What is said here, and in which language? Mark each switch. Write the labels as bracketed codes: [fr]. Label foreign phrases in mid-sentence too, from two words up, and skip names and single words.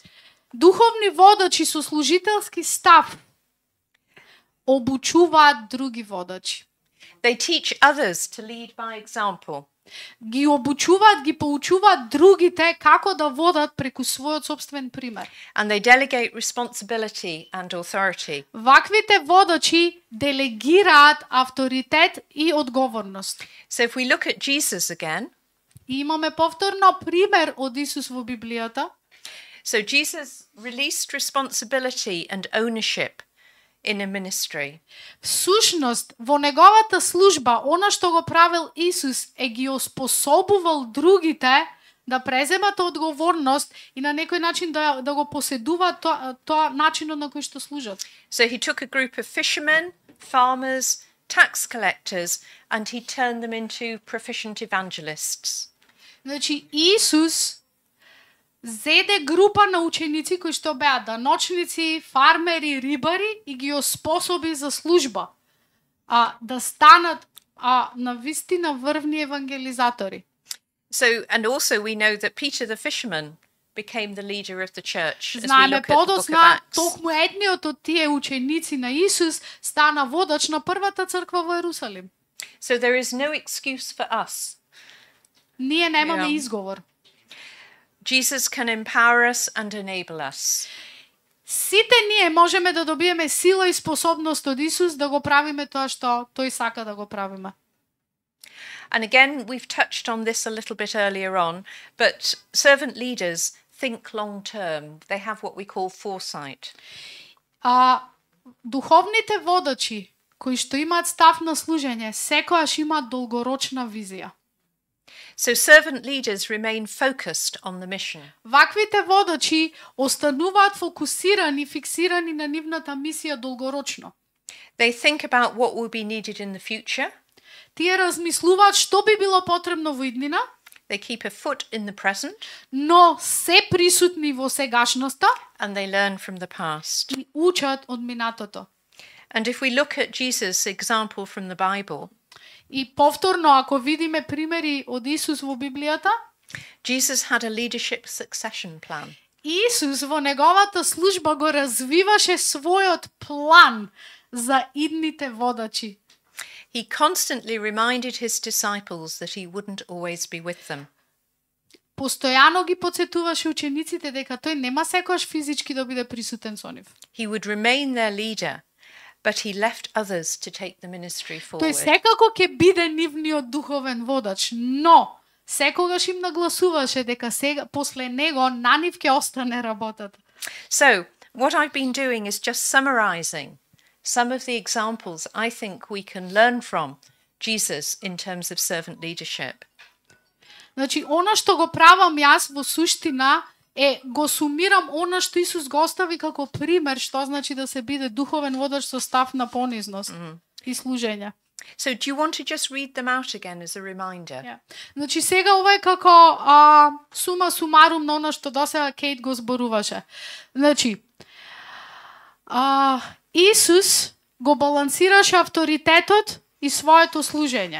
[mk] Духовни водачи со служителски став обучуваат други водачи. [en] They teach others to lead by example. [mk] Ги обучуваат, ги поучуваат другите како да водат преку својот сопствен пример. [en] And they delegate responsibility and authority. [mk] Ваквите водачи делегираат авторитет и одговорност. [en] So if we look at Jesus again, [mk] И имаме повторно пример од Исус во Библијата. [en] so Jesus released responsibility and ownership in a ministry. [mk] Всушност, во неговата служба, она што го правил Исус е ги оспособувал другите да преземат одговорност и на некој начин да го поседуваат тоа начинот на кој што служат. [en] So he took a group of fishermen, farmers, tax collectors, and he turned them into proficient evangelists. [mk] Значи, Исус зеде група на ученици кои што беа даночници, фармери, рибари и ги оспособи за служба. Да станат на вистина врвни евангелизатори. [en] So, and also we know that Peter the fisherman became the leader of the church as we [mk] Знаеме [en] look at the book of [mk] подосна, [en] Acts. [mk] токму едниот од тие ученици на Исус стана водач на првата црква во Ерусалим. [en] So there is no excuse for us. [mk] Ние немаме [en] Yeah. [mk] изговор. [en] Jesus can empower us and enable us. [mk] Сите ние можеме да добиеме сила и способност од Исус да го правиме тоа што тој сака да го правиме. [en] And again, we've touched on this a little bit earlier on, but servant leaders think long term. They have what we call foresight. [mk] Духовните водачи кои што имаат став на служење, секогаш имаат долгорочна визија. [en] So servant leaders remain focused on the mission. [mk] Ваквите водачи остануваат фокусирани, фиксирани на нивната мисија долгорочно. [en] They think about what will be needed in the future. [mk] Тие размислуваат што би било потребно во иднина, [en] They keep a foot in the present, [mk] но се присутни во сегашноста [en] and they learn from the past. [mk] и учат од минатото. [en] And if we look at Jesus' example from the Bible, [mk] И повторно, ако видиме примери од Исус во Библијата, [en] Jesus had a leadership succession plan. [mk] Исус во неговата служба го развиваше својот план за идните водачи. [en] He constantly reminded his disciples that he wouldn't always be with them. [mk] Постојано ги подсетуваше учениците дека тој нема секогаш физички да биде присутен со нив. [en] He would remain their leader, but he left others to take the ministry [mk] Тој [en] forward. [mk] секако ќе биде нивниот духовен водач, но секогаш им нагласуваше дека сега после него на нив ќе остане работата. [en] So, what I've been doing is just summarizing some of the examples I think we can learn from Jesus in terms of servant leadership. [mk] Значи, она што го правам јас во суштина е го сумирам она што Исус го остави како пример што значи да се биде духовен водач со став на понизност и служење. [en] So, do you want to just read them out again as a reminder? Yeah. [mk] Значи сега ова е како [la] summa summarum [mk] на она што досега Кейт го зборуваше. Значи, Исус го балансираше авторитетот и своето служење.